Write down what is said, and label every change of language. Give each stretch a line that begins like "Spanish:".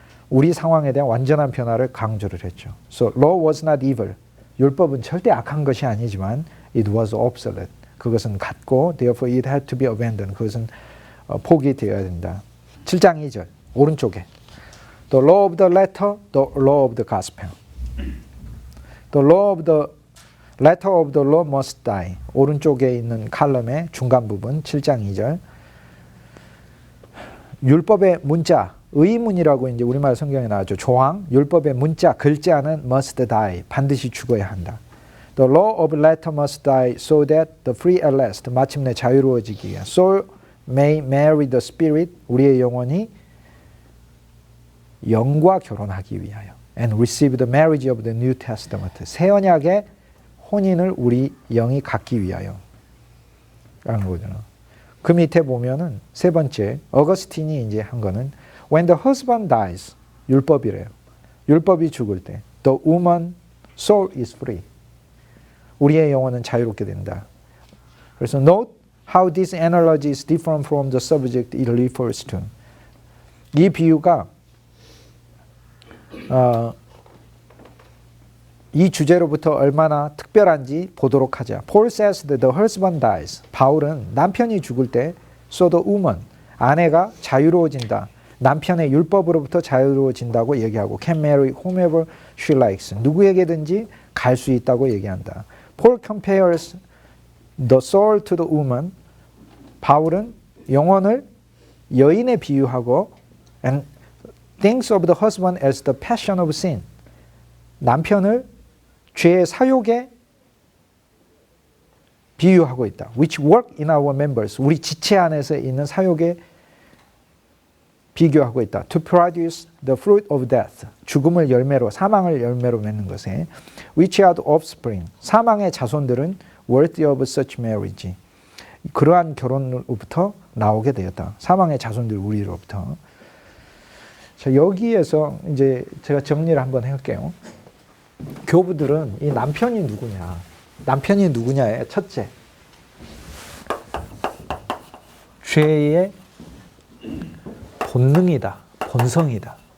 Korean: 우리 상황에 대한 완전한 변화를 강조를 했죠.
English: So law was not evil.
Korean: 율법은 절대 악한 것이 아니지만
English: it was obsolete.
Korean: 그것은 같고
English: therefore it had to be abandoned.
Korean: 그것은 포기되어야 된다. 7장 2절 오른쪽에
English: The law of the letter, the law of the gospel. The law of the letter of the law must die.
Korean: 오른쪽에 있는 칼럼의 중간 부분 7장 2절. 율법의 문자, 의문이라고 이제 우리말 성경에 나왔죠. 조항, 율법의 문자, 글자는
English: must die.
Korean: 반드시 죽어야 한다.
English: The law of letter must die so that the free at last,
Korean: 마침내 자유로워지기 위해
English: soul may marry the spirit,
Korean: 우리의 영혼이 영과 결혼하기 위하여
English: and receive the marriage of the New Testament,
Korean: 새 언약의 혼인을 우리 영이 갖기 위하여 라는 거잖아. 그 밑에 보면은 세 번째 어거스틴이 이제 한 거는
English: when the husband dies,
Korean: 율법이래요. 율법이 죽을 때
English: the woman soul is free.
Korean: 우리의 영혼은 자유롭게 된다. 그래서
English: note how this analogy is different from the subject it refers to.
Korean: 이 비유가 이 주제로부터 얼마나 특별한지 보도록 하자.
English: Paul says that the husband dies.
Korean: 바울은 남편이 죽을 때
English: so the woman,
Korean: 아내가 자유로워진다. 남편의 율법으로부터 자유로워진다고 얘기하고
English: can marry whomever she likes.
Korean: 누구에게든지 갈 수 있다고 얘기한다.
English: Paul compares the soul to the woman.
Korean: 바울은 영혼을 여인에 비유하고
English: and thinks of the husband as the passion of sin.
Korean: 남편을 죄의 사욕에 비유하고 있다.
English: Which work in our members.
Korean: 우리 지체 안에서 있는 사욕에 비교하고 있다.
English: To produce the fruit of death.
Korean: 죽음을 열매로, 사망을 열매로 맺는 것에.
English: Which are the offspring.
Korean: 사망의 자손들은
English: worthy of such marriage.
Korean: 그러한 결혼으로부터 나오게 되었다. 사망의 자손들 우리로부터. 자, 여기에서 이제 제가 정리를 한번 해볼게요. 교부들은 이 남편이 누구냐? 남편이 누구냐의 첫째, 죄의 본능이다, 본성이다.